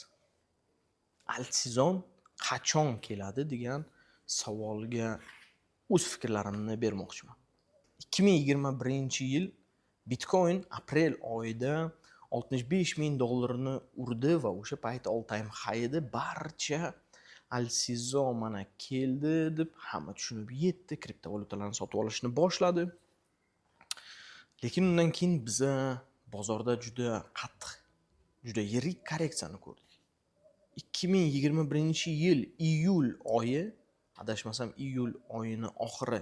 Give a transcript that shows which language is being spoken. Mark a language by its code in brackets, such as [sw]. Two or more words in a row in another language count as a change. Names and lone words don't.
[uz] Alt-sezon qachon keladi degan savolga o'z fikrlarimni bermoqchiman. 2021-yil Bitcoin aprel oyida $65,000 urdi va o'sha payt [en] all time high [uz] edi. Barcha alt-sezon mana keldi deb hamma tushunib yetdi, kriptovalyutalarni sotib olishni boshladi. Lekin undan keyin biz bozorda juda qattiq, juda yirik korreksiyani ko'rdik. 2021-yil iyul oyi, adashmasam iyul oyini oxiri.